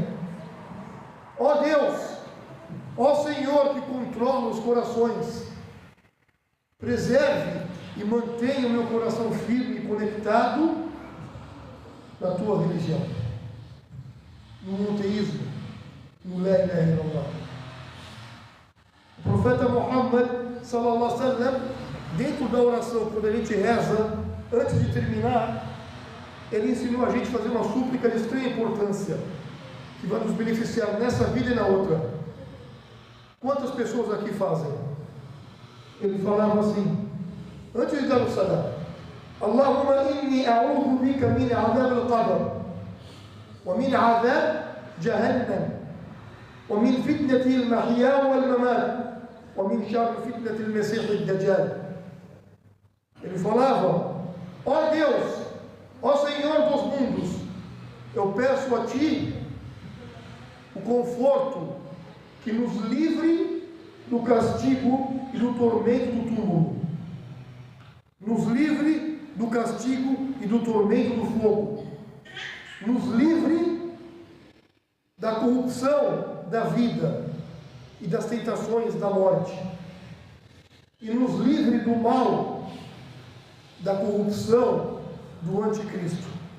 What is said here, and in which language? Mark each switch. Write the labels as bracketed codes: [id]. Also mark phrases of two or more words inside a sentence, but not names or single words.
[pt] Ó Deus, ó Senhor que controla os corações, preserve e mantenha o meu coração firme e conectado na tua religião, no monoteísmo, no [ar] لا إله إلا الله. [pt] O profeta Muhammad [ar] صلى الله عليه وسلم, [pt] dentro da oração, quando a gente reza, antes de terminar, ele ensinou a gente a fazer uma súplica de extrema importância, que vai nos beneficiar nessa vida e na outra. Quantas pessoas aqui fazem? Ele falava assim, antes de dar o salam: [ar] اللهم إني أعوذ بك من عذاب القبر، ومن عذاب جهنم، ومن فتنة المحيا والممات، ومن شر فتنة المسيح الدجال. [pt] Ele falava: ó Deus, ó Senhor dos mundos, eu peço a Ti o conforto que nos livre do castigo e do tormento do túmulo, nos livre do castigo e do tormento do fogo, nos livre da corrupção da vida e das tentações da morte, e nos livre do mal, da corrupção do anticristo.